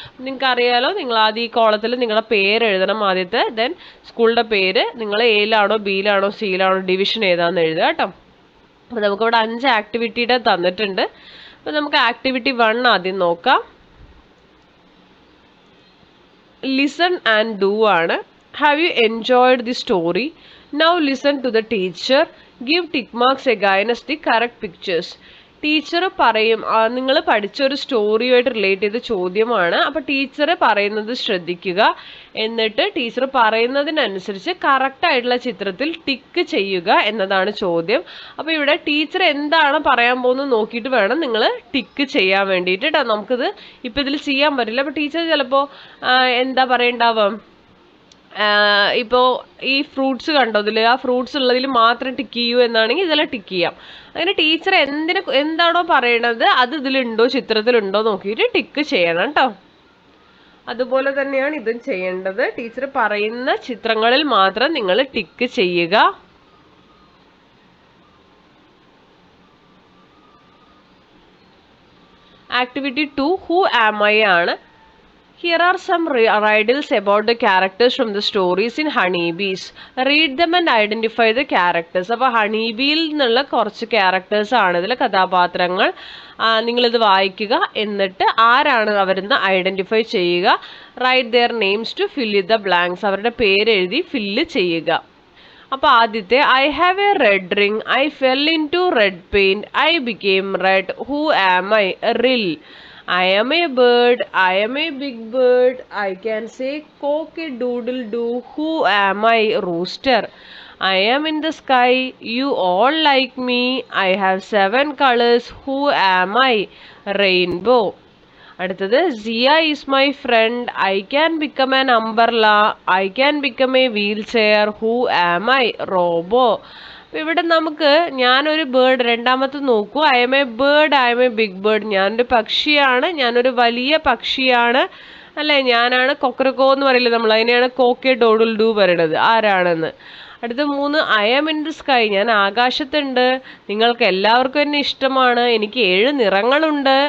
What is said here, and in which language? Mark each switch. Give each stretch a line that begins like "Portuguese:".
Malayalam: നിങ്ങൾക്ക് അറിയാലോ, നിങ്ങൾ ആദ്യം ഈ കോളത്തിൽ നിങ്ങളുടെ പേര് എഴുതണം ആദ്യത്തെ. ദെൻ സ്കൂളിൻ്റെ പേര്, നിങ്ങൾ എയിലാണോ ബിയിലാണോ സിയിലാണോ ഡിവിഷൻ ഏതാണെന്ന് എഴുതുക കേട്ടോ. അപ്പോൾ നമുക്കിവിടെ 5 ആക്ടിവിറ്റിയുടെ തന്നിട്ടുണ്ട്. അപ്പോൾ നമുക്ക് ആക്ടിവിറ്റി 1 ആദ്യം നോക്കാം.
English: Listen and do ആണ്. Have you enjoyed the story? Now listen to the teacher. Give tick marks against the correct pictures.
Malayalam: Teacher പറയും, നിങ്ങൾ പഠിച്ചൊരു സ്റ്റോറിയുമായിട്ട് റിലേറ്റ് ചെയ്ത ചോദ്യമാണ്. അപ്പോൾ ടീച്ചർ പറയുന്നത് ശ്രദ്ധിക്കുക. എന്നിട്ട് ടീച്ചർ പറയുന്നതിനനുസരിച്ച് കറക്റ്റായിട്ടുള്ള ചിത്രത്തിൽ ടിക്ക് ചെയ്യുക എന്നതാണ് ചോദ്യം. അപ്പോൾ ഇവിടെ ടീച്ചർ എന്താണ് പറയാൻ പോകുന്നത് നോക്കിയിട്ട് വേണം നിങ്ങൾ ടിക്ക് ചെയ്യാൻ വേണ്ടിയിട്ട് കേട്ടോ. നമുക്കിത് ഇപ്പം ഇതിൽ ചെയ്യാൻ പറ്റില്ല. അപ്പോൾ ടീച്ചർ ചിലപ്പോൾ എന്താ പറയണ്ടാവാം, ഇപ്പോൾ ഈ ഫ്രൂട്ട്സ് കണ്ടോ, ഇതിൽ ആ ഫ്രൂട്ട്സ് ഉള്ളതിൽ മാത്രം ടിക്ക് ചെയ്യൂ എന്നാണെങ്കിൽ ഇതിൽ ടിക്ക് ചെയ്യാം. അങ്ങനെ ടീച്ചർ എന്താണോ പറയണത് അത് ഇതിലുണ്ടോ ചിത്രത്തിലുണ്ടോ നോക്കിയിട്ട് ടിക്ക് ചെയ്യണം കേട്ടോ. അതുപോലെ തന്നെയാണ് ഇതും ചെയ്യേണ്ടത്. ടീച്ചർ പറയുന്ന ചിത്രങ്ങളിൽ മാത്രം നിങ്ങൾ ടിക്ക് ചെയ്യുക.
English: Activity 2 who am I ആണ്. Here are some riddles about the characters from the stories in Honeybees. Read them and identify the characters.
Malayalam: അപ്പോൾ ഹണിബിയിൽ നിന്നുള്ള കുറച്ച് ക്യാരക്ടേഴ്സ് ആണ് ഇതിലെ കഥാപാത്രങ്ങൾ. നിങ്ങളിത് വായിക്കുക. എന്നിട്ട് ആരാണ് അവരെന്ന് ഐഡൻറ്റിഫൈ ചെയ്യുക.
English: Write their names to fill in the blanks.
Malayalam: അവരുടെ പേര് എഴുതി ഫില്ല് ചെയ്യുക. അപ്പോൾ ആദ്യത്തെ,
English: I have a red ring, I fell in to red paint, I became red, who am I, റിൽ. I am a bird, I am a big bird, I can say cock-a-doodle-doo, who am I, rooster. I am in the sky, you all like me, I have 7 colors, who am I, rainbow.
Malayalam: അടുത്തത്,
English: Zia is my friend, I can become an umbrella, I can become a wheelchair, who am I, robo.
Malayalam: ഇവിടെ നമുക്ക് ഞാനൊരു bird, രണ്ടാമത്തെ നോക്കൂ.
English: I am a bird, I am a big bird.
Malayalam: ഞാനൊരു പക്ഷിയാണ്, ഞാനൊരു വലിയ പക്ഷിയാണ് അല്ലേ. ഞാനാണ് കൊക്കരക്കോ എന്ന് പറയില്ലേ നമ്മൾ, അതിനെയാണ് കോക്കെ ഡോഡിൽ ഡൂ പറയണത് ആരാണെന്ന്. അടുത്ത 3,
English: I am in the sky,
Malayalam: ഞാൻ ആകാശത്തുണ്ട്. നിങ്ങൾക്ക് എല്ലാവർക്കും എന്നെ ഇഷ്ടമാണ്, എനിക്ക് 7 നിറങ്ങളുണ്ട്.